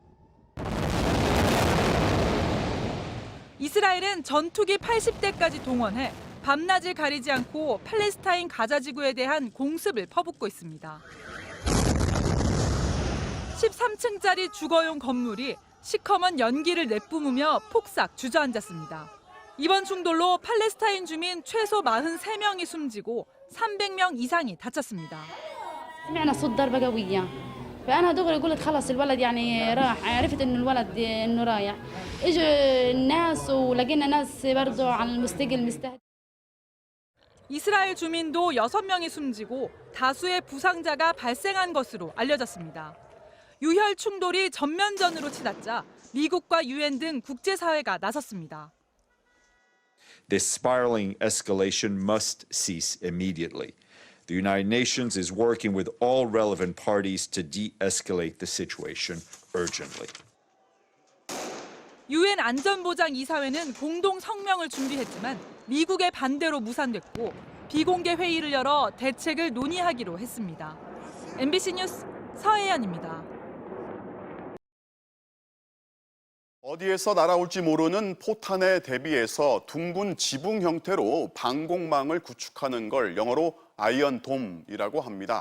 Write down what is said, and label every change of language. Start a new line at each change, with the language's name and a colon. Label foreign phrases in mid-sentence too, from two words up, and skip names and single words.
Korean: 이스라엘은 전투기 80대까지 동원해 밤낮을 가리지 않고 팔레스타인 가자 지구에 대한 공습을 퍼붓고 있습니다. 13층짜리 주거용 건물이 시커먼 연기를 내뿜으며 폭삭 주저앉았습니다. 이번 충돌로 팔레스타인 주민 최소 43명이 숨지고 300명 이상이 다쳤습니다.
Arabic: سمعنا صوت ضربة قوية فأنا دغري قلت خلص الولد يعني راح عرفت إنه الولد إنه رايح إجوا الناس ولقينا ناس برضو على المستقل مستهدف.
Korean: 이스라엘 주민도 6명이 숨지고 다수의 부상자가 발생한 것으로 알려졌습니다. 유혈 충돌이 전면전으로 치닫자 미국과 유엔 등 국제사회가 나섰습니다.
English: This spiraling escalation must cease immediately. The United Nations is working with all relevant parties to de-escalate the situation urgently.
Korean: 유엔 안전보장이사회는 공동 성명을 준비했지만 미국의 반대로 무산됐고 비공개 회의를 열어 대책을 논의하기로 했습니다. MBC 뉴스 서혜연입니다. 어디에서 날아올지 모르는 포탄에 대비해서 둥근 지붕 형태로 방공망을 구축하는 걸 영어로 아이언돔이라고 합니다.